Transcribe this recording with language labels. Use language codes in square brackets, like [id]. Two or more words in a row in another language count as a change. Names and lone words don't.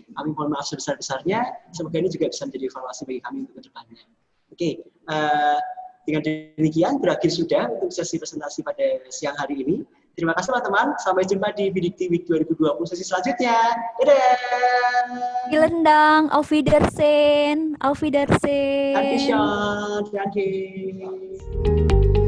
[id] Kami mohon maaf sebesar-besarnya. Semoga ini juga bisa menjadi evaluasi bagi kami untuk kedepannya. Oke, dengan demikian berakhir sudah untuk sesi presentasi pada siang hari ini. Terima kasih teman-teman. Sampai jumpa di Bidik Week 2020 sesi selanjutnya. Dadah! [de] Vielen Dank, auf Wiedersehen, auf Wiedersehen. Dankeschön, danke.